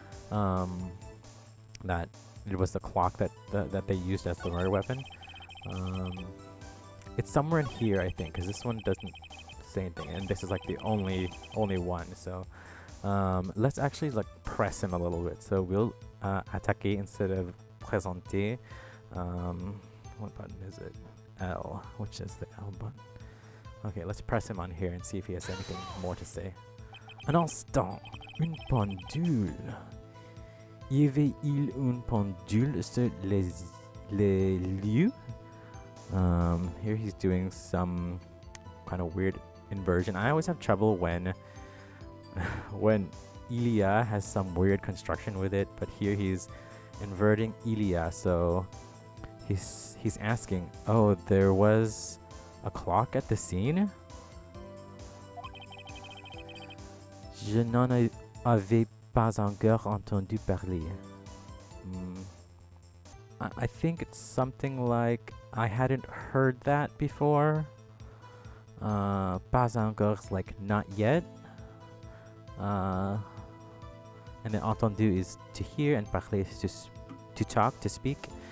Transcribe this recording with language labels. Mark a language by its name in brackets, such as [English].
[English] That it was the clock that they used as the murder weapon. It's somewhere in here, I think, because this one doesn't say anything, and this is like the only one. So let's actually like press him a little bit. So we'll attaquer instead of présenter. What button is it? L, which is the L button. Okay, let's press him on here and see if he has anything more to say. [French] Un instant, une pendule. Y avait-il une pendule sur les lieux? [English] Here he's doing some kind of weird inversion. I always have trouble when Ilia has some weird construction with it, but here he's inverting Ilia, so he's asking, oh, there was a clock at the scene? [French] Je n'en avais pas encore entendu parler. [English] I think it's something like I hadn't heard that before. Pas encore is like not yet. And then entendu is to hear, and parler is to talk, to speak.